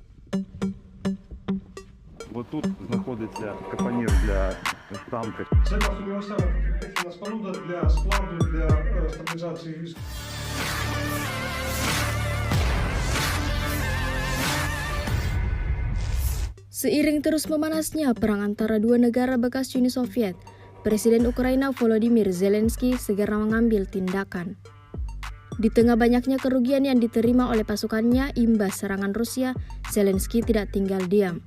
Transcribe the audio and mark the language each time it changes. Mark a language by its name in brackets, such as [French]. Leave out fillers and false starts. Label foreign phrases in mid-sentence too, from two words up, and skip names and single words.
[Ukrainian] Вот тут знаходиться капонір для танка. Це універсальна фортифікаційна споруда для складу, для стабілізації військ. [Indonesian] Seiring terus memanasnya perang antara dua negara bekas Uni Soviet, Presiden Ukraina Volodymyr Zelensky segera mengambil tindakan. Di tengah banyaknya kerugian yang diterima oleh pasukannya imbas serangan Rusia, Zelensky tidak tinggal diam.